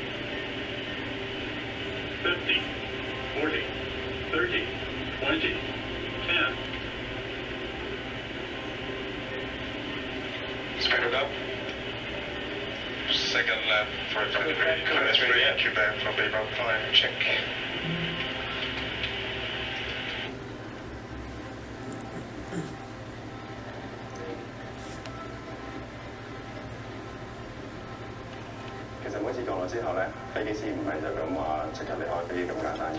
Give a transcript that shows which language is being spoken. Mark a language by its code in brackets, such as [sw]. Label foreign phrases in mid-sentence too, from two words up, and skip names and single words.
[en] 50. 40. 30. 20. 10. Speed it up. Second lap for 23. Quebec for Baybound 5. Check. [yue] 其實每次降落之後咧，飛機師唔係就咁話即刻離開飛機咁簡單嘅。